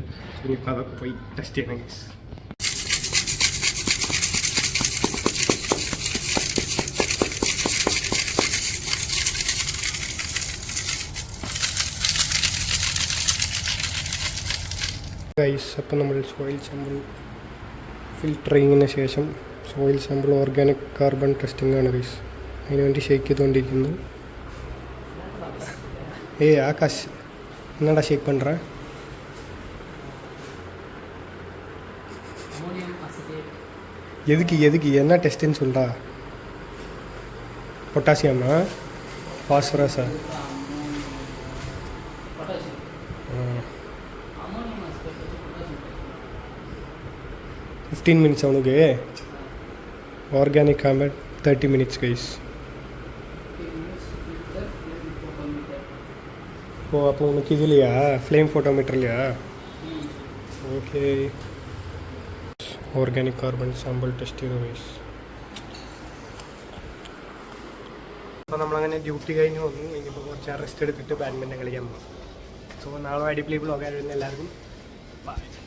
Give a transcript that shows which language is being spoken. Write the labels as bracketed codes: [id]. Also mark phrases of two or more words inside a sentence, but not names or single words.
[ml] സോ ഇനിയിപ്പോൾ അതൊക്കെ പോയി ടെസ്റ്റ് ചെയ്യണം ഗൈസ്. അപ്പോൾ നമ്മൾ [en] soil sample [ml] ഫിൽട്ടർ ചെയ്യുന്നതിന് ശേഷം [en] soil sample organic carbon testing [ml] ആണ് ഗൈസ്. അതിനുവേണ്ടി ഷേക്ക് ചെയ്തുകൊണ്ടിരിക്കുന്നു. ആകാശ് എന്നാടാ ഷേക്ക് പண்ற? [ta] எதுக்கு என்ன டெஸ்ட்னு சொல்றா? பொட்டாசியமா பாஸ்பரஸா? 15 minutes அவனுக்கு. [en] organic compound 30 minutes guys. [ta] ஓ அப்போ உனக்கு இதுலையா [en] flame photometer? [ml] ഓക്കെ. [en] organic carbon sample test [ml] ചെയ്തു ഗൈസ്. അപ്പോൾ നമ്മളങ്ങനെ ഡ്യൂട്ടി കഴിഞ്ഞ് വന്നു. ഇനിയിപ്പോൾ കുറച്ച് റെസ്റ്റ് എടുത്തിട്ട് ബാഡ്മിൻ്റൺ കളിക്കാൻ പോകും. സോ നാളെ അടിപൊളി ബ്ലോഗ് ആയിരുന്നു. എല്ലാവർക്കും ബൈ.